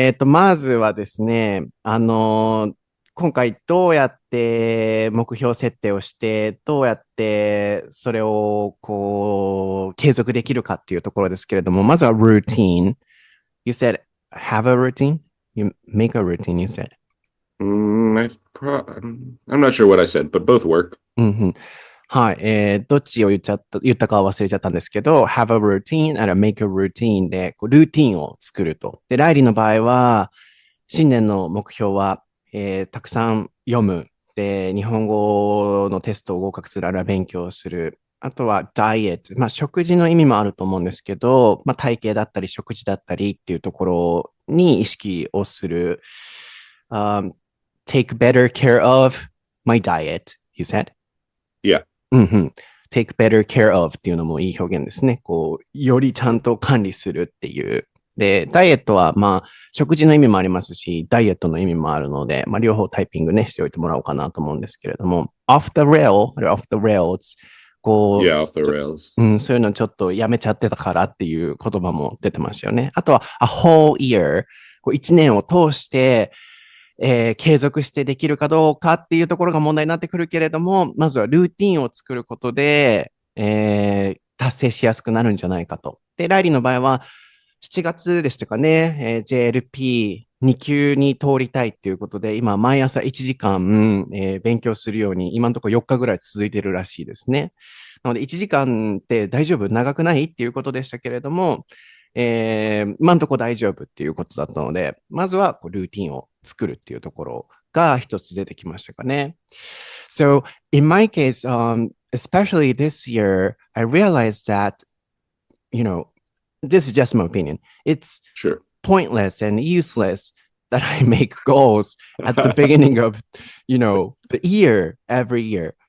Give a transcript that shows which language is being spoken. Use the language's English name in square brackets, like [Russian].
[Japanese] まずはですね、今回どうやって目標設定をして、どうやってそれを継続できるかっていうところですけれども、まずは routine. [English] You said have a routine? You make a routine, you said. I'm not sure what I said, but both work. [Japanese] はい。どっちを言ったかは忘れちゃったんですけど、 have a routine あるいは make a routine で、ルーティンを作ると。で、ライリーの場合は、新年の目標は、たくさん読む。で、日本語のテストを合格する、あるいは勉強する。あとはダイエット。まあ、食事の意味もあると思うんですけど、まあ、体型だったり、食事だったりっていうところに意識をする。 [English] take better care of my diet, you said? Yeah. [Japanese] うんうん。 take better care of っていうのもいい表現ですね。こう、よりちゃんと管理するっていう。で、ダイエットは、まあ、食事の意味もありますし、ダイエットの意味もあるので、まあ、両方タイピングね、しておいてもらおうかなと思うんですけれども、 off the rails、こう、 [English] Yeah, off the rails. [Japanese] そういうのちょっとやめちゃってたからっていう言葉も出てましたよね。あとは、 a whole year、こう1年を通して、継続してできるかどうかっていうところが問題になってくるけれども、まずはルーティンを作ることで、達成しやすくなるんじゃないかと。で、ライリーの場合は、7月でしたかね、JLP2 級に通りたいっていうことで、今、毎朝1時間、勉強するように、今のところ4日ぐらい続いてるらしいですね。なので、1時間って大丈夫長くないっていうことでしたけれども、今のところ大丈夫っていうことだったので、まずはこうルーティンを作るっていうところが一つ出てきましたかね。 [English] So, in my case, especially this year, I realized that, you know, this is just my opinion. It's Sure. pointless and useless that I make goals at the beginning of, the year every year.